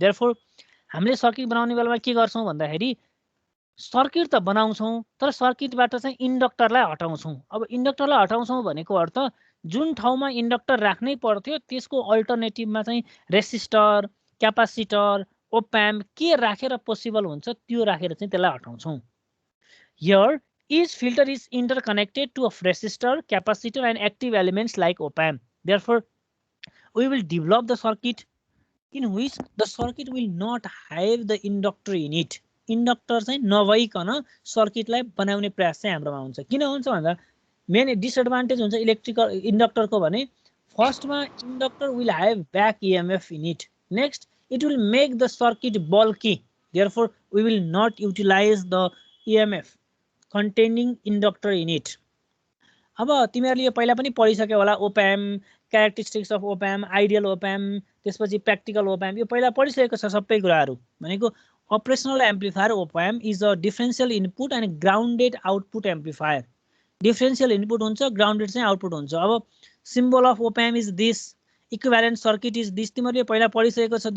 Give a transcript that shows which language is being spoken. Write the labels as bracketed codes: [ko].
[ne] Therefore, हामीले circuit बनाउने बेलामा के गर्छौं भन्दाखेरि सर्किट त बनाउँछौं तर सर्किटबाट चाहिँ इन्डक्टरलाई हटाउँछौं। अब इन्डक्टरलाई हटाउँछौं भनेको अर्थ जुन ठाउँमा इन्डक्टर राख्नै पर्थ्यो त्यसको अल्टरनेटिभमा चाहिँ रेसिस्टर, क्यापासिटर, ओपएम्प के राखेर पोसिबल हुन्छ त्यो राखेर चाहिँ त्यसलाई हटाउँछौं। [en] Here, each filter is interconnected to a resistor, capacitor, and active elements like op-amp. Therefore, we will develop the circuit in which the circuit will not have the inductor in it. [ne] Inductor चाहिँ नभइकन सर्किटलाई बनाउने प्रयास चाहिँ हाम्रोमा हुन्छ। किन हुन्छ भन्दा मेन डिसएडभान्टेज हुन्छ इलेक्ट्रिकल इन्डक्टरको भने फर्स्टमा inductor [en] Will have back EMF in it. Next, it will make the circuit bulky. Therefore, we will not utilize the EMF containing inductor in it. [ne] अब तिमीहरूले यो पहिला पनि पढिसक्यो होला ओपएम्प, क्यारेक्टरिस्टिक्स अफ ओपएम्प, आइडियल ओपएम्प, त्यसपछि प्र्याक्टिकल ओपएम्प, यो पहिला पढिसकेको छ सबै कुराहरू। भनेको [en] Operational amplifier op amp is a differential input and grounded output amplifier. [ne] Differential input हुन्छ, ग्राउन्डेड चाहिँ आउटपुट हुन्छ। अब [en] symbol of op amp is this, [ne] equivalent circuit is this, तिमीहरूले पहिला पढिसकेको छ।